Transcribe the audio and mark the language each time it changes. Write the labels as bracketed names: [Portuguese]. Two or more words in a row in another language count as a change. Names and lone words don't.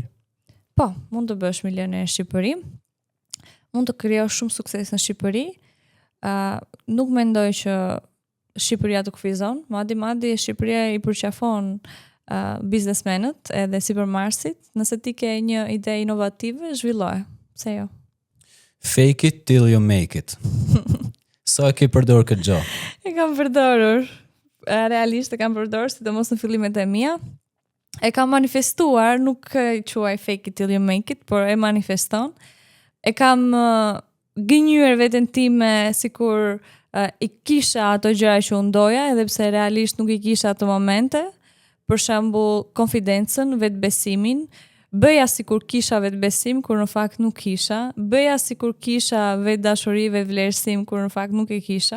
[Albanian] Po, mund të bësh milioner në Shqipëri. Mund të krijosh shumë sukses në Shqipëri. Nuk mendoj që Shqipëria të kufizon, madje Shqipëria i përqafon biznesmenët edhe sipërmarrësit. Nëse ti ke një ide inovative, zhvilloje. Pse jo? [English] Fake it till you make it. [Albanian] Sa e ke përdorur këtë gjë? E kam përdorur. Realisht e kam përdorur, sidomos në fillimet e mia. E kam manifestuar, nuk e quaj [English] fake it till you make it, [Albanian] por e manifeston. E kam gënjur veten time sikur i kisha ato gjëra që unë doja, edhe pse realisht nuk i kisha ato momente. Për shembull, konfidencën, vetbesimin, bëja sikur kisha vetbesim kur në fakt nuk kisha, bëja sikur kisha vetdashuri, vetvlerësim kur në fakt nuk e kisha.